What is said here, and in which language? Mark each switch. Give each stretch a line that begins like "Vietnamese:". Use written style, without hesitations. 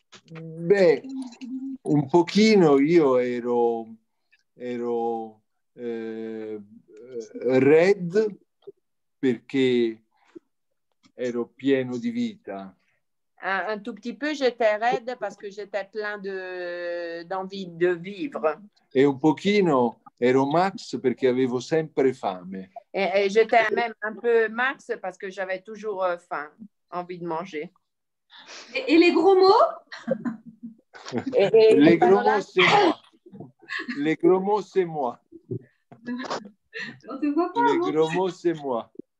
Italian: Beh, un pochino io ero Red perché ero pieno di vita.
French: Un tout petit peu, j'étais raide parce que j'étais plein d'envie de vivre.
Italian: E un pochino ero Max perché avevo sempre fame.
French: Et j'étais même un peu Max parce que j'avais toujours faim, envie de manger. Et les gros mots? Les gros mots, c'est moi. Les gros mots, c'est moi. On te voit pas, les gros mots, c'est moi.